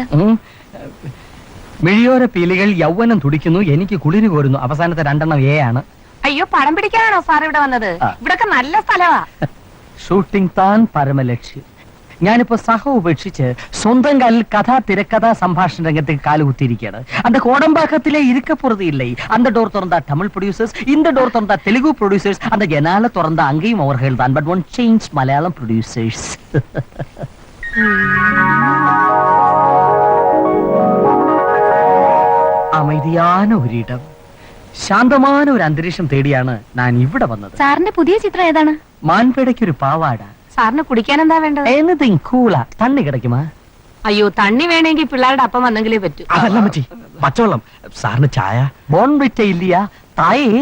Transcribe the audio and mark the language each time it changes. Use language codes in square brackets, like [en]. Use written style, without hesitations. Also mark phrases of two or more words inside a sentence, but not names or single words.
[ml] മിഴിയോര പീലികൾ യൗവനം തുടിക്കുന്നു, എനിക്ക് കുളിര് കോരുന്നു. അവസാനത്തെ 2 എ ആണ്. അയ്യോ, പടം പിടിക്കാനാണോ സാർ ഇവിടെ വന്നത്? ഇവിടൊക്കെ നല്ല സ്ഥലമാ. ഷൂട്ടിംഗ് താൻ പരമലക്ഷ്യം. ഞാനിപ്പോ സഹ ഉപേക്ഷിച്ച് സ്വന്തം കാലിൽ കഥാ തിരക്കഥ സംഭാഷണ രംഗത്തേക്ക് കാലുകുത്തിയിരിക്കുകയാണ്. [ta] அந்த கோடம்பாக்கத்திலே இருக்க போறது இல்லை. அந்த டோர் திறந்தா தமிழ் ப்ரொடியூசர்ஸ், இந்த டோர் திறந்தா தெலுங்கு ப்ரொடியூசர்ஸ், அந்த ஜனால திறந்தா அங்கேயும் அவர்கள் தான். [en] but one change [ta] மலையாளம் ப்ரொடியூசர்ஸ். [ml] அமைதியான ഒരിടം, ശാന്തമായ ഒരു അന്തരീക്ഷം തേടിയാണ് ഞാൻ ഇവിടെ വന്നത്. സാറിന്റെ പുതിയ ചിത്രം ഏതാണ്? മാൻപേടയ്ക്ക് ഒരു പാവാട. സാറിന് കുടിക്കാൻ എന്താ വേണ്ടത്? [en] anything cool. [ta] தண்ணி கிடைக்குமா? [ml] അയ്യോ, തണ്ണി വേണമെങ്കിൽ പിള്ളേരുടെ അപ്പം വന്നെങ്കിലേ പറ്റൂ. അതല്ല മച്ചി, പച്ചവെള്ളം. സാറിന് ചായ? ബോൺവിറ്റ [ta] இல்லையா தாயே?